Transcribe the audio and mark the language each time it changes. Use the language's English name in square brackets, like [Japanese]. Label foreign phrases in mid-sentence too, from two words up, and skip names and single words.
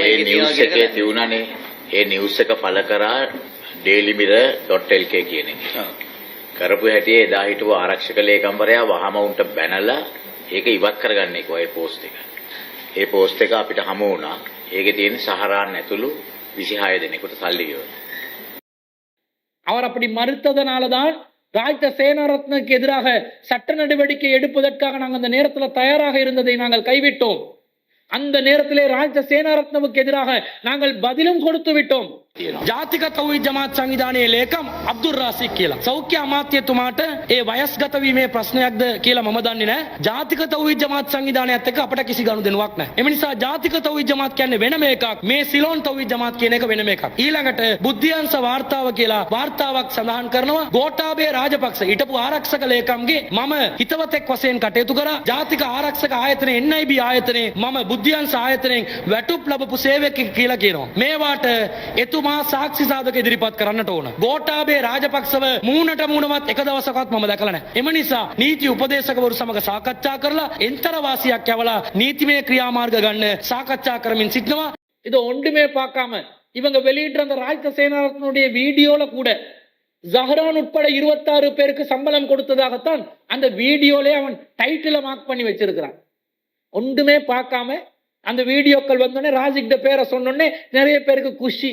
[Sinhala] ඒ නිවුස් එකේ තියුණානේ. ඒ නිවුස් එක පළ කරා dailymirror.lk කියන එක. කරපු හැටි එදා හිටපු ආරක්ෂක ලේකම්වරයා වහම උන්ට බැනලා ඒක ඉවත් කරගන්න එක ඔය පෝස්ට් එක. ඒ පෝස්ට් එක අපිට හමු වුණා. ඒකේ තියෙන සහරාන් ඇතුළු 26 දෙනෙකුට සල්ලි ගෙවනවා. [Tamil] அவர் அப்படி மறுத்ததனாலதான் ராஜித சேனாரத்னுக்கு எதிராக சட்ட நடவடிக்கை எடுப்பதற்காக நாங்கள் அந்த நேரத்தில் தயாராக இருந்ததை நாங்கள் கைவிட்டோம். அந்த நேரத்திலே ராஜித சேனாரத்னவுக்கு எதிராக நாங்கள் பதிலும் கொடுத்து விட்டோம். [Sinhala] ජාතික තෞහීද් ජමාත් සංවිධානයේ ලේකම් අබ්දුල් රාසික් කියලා. සෞඛ්‍ය අමාත්‍යතුමාට ඒ වයස්ගත වීමේ ප්‍රශ්නයක්ද කියලා මම දන්නේ නැහැ. ජාතික තෞහීද් ජමාත් සංවිධානයත් එක්ක අපට කිසි ගනුදෙනුවක් නැහැ. එම නිසා ජාතික තෞහීද් ජමාත් කියන්නේ වෙනම එකක්. මේ සිලෝන් තෞහීද් ජමාත් කියන එක වෙනම එකක්. ඊළඟට බුද්ධියංශ වාර්තාව කියලා වාර්තාවක් සඳහන් කරනවා ගෝඨාභය රාජපක්ෂ හිටපු ආරක්ෂක ලේකම්ගේ මම හිතවතෙක් වශයෙන් කටයුතු කරා. ජාතික ආරක්ෂක ආයතනයේ NIB ආයතනයේ මම බුද්ධියංශ ආයතනයෙන් වැටුප් ලැබපු සේවකයෙක් කියලා කියනවා. මේවාට එතුමා සාක්ෂි සාධක ඉදිරිපත් කරන්නට ඕන. ගෝඨාභය රාජපක්ෂව මූණට මූණවත් එක දවසකවත් මම දැකලා නැහැ. එම නිසා නීති උපදේශකවරු සමග සාකච්ඡා කරලා එන්තර වාසියක් යවලා නීතිමය ක්‍රියාමාර්ග ගන්න சாகச்சா කරමින් සිටනවා. [Tamil] இது ஒன்றுமே பார்க்காம இவங்க வெளியிட்ட அந்த ராஜ்ய சேனாரத்னுடைய வீடியோல கூட ஜஹரான் உட்பட 26 பேருக்கு சம்பளம் கொடுத்ததாகத்தான் அந்த வீடியோலே அவன் [English] title mark [Tamil] பண்ணி வச்சிருக்கிறான். ஒன்றுமே பார்க்காம அந்த வீடியோக்கள் வந்தோடனே ராஜிக்கிட்ட பேரை சொன்னோடனே நிறைய பேருக்கு குஷி.